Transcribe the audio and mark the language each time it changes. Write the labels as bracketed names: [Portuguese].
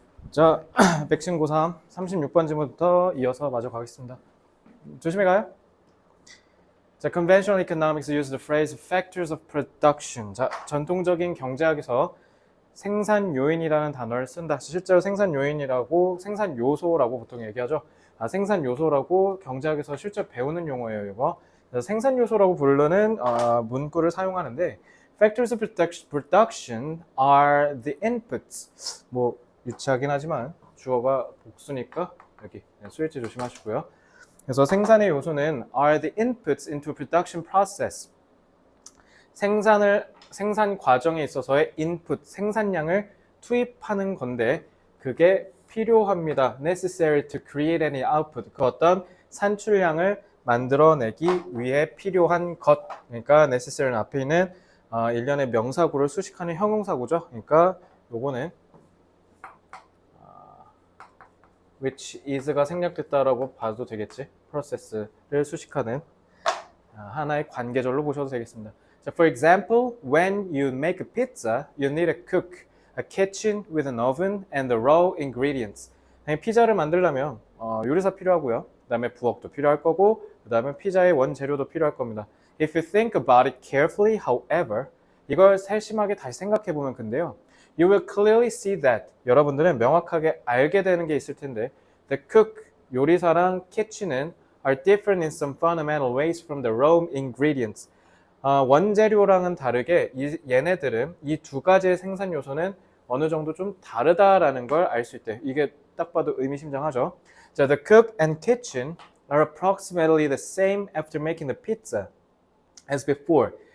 [Korean] 자, 백신 고3 36번 질문부터 이어서 마저 가겠습니다. 조심히 가요. [English] 자, conventional economics use the phrase factors of production. [Korean] 자, 전통적인 경제학에서 생산 요인이라는 단어를 쓴다. 실제로 생산 요인이라고 생산 요소라고 보통 얘기하죠. 생산 요소라고 경제학에서 실제 배우는 용어예요, 이거. 그래서 생산 요소라고 부르는 문구를 사용하는데 [English] factors of production are the inputs. [Korean] 뭐 유치하긴 하지만 주어가 복수니까 여기 수일치 조심하시고요. 그래서 생산의 요소는 [English] are the inputs into production process. [Korean] 생산 과정에 있어서의 input, 생산량을 투입하는 건데 그게 필요합니다. [English] necessary to create any output. [Korean] 그 어떤 산출량을 만들어내기 위해 필요한 것. 그러니까 necessary는 앞에 있는 일련의 명사구를 수식하는 형용사구죠. 그러니까 요거는 which is가 생략됐다라고 봐도 되겠지. process를 수식하는 하나의 관계절로 보셔도 되겠습니다. [English] So for example, when you make a pizza, you need a cook, a kitchen with an oven and the raw ingredients. [Korean] 피자를 만들려면 요리사 필요하고요. 그 다음에 부엌도 필요할 거고 그 다음에 피자의 원재료도 필요할 겁니다. [English] If you think about it carefully, however, [Korean] 이걸 세심하게 다시 생각해 보면 근데요. [English] You will clearly see that [Korean] 여러분들은 명확하게 알게 되는 게 있을 텐데 [English] the cook, [Korean] 요리사랑 [English] kitchen은 are different in some fundamental ways from the raw ingredients. [Korean] 원재료랑은 다르게 얘네들은 이 두 가지의 생산 요소는 어느 정도 좀 다르다라는 걸 알 수 있대. 이게 딱 봐도 의미심장하죠. [English] 자, the cook and kitchen are approximately the same after making the pizza as before.